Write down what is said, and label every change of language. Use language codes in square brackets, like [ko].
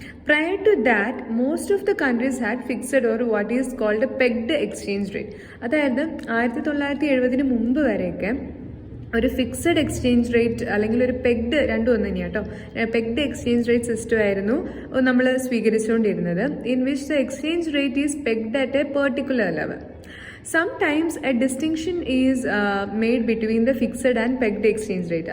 [en] Prior to that, most of the countries had fixed or what is called a pegged exchange rate. [ml] അതായത് 1970 മുമ്പ് വരെയൊക്കെ ഒരു fixed exchange rate അല്ലെങ്കിൽ ഒരു pegged, രണ്ടും ഒന്ന് തന്നെയാണ് കേട്ടോ, പെഗ്ഡ് എക്സ്ചേഞ്ച് റേറ്റ് സിസ്റ്റം ആയിരുന്നു നമ്മൾ സ്വീകരിച്ചുകൊണ്ടിരുന്നത്. [en] In which the exchange rate is pegged at a particular level. Sometimes a distinction is made between the fixed and pegged exchange rate.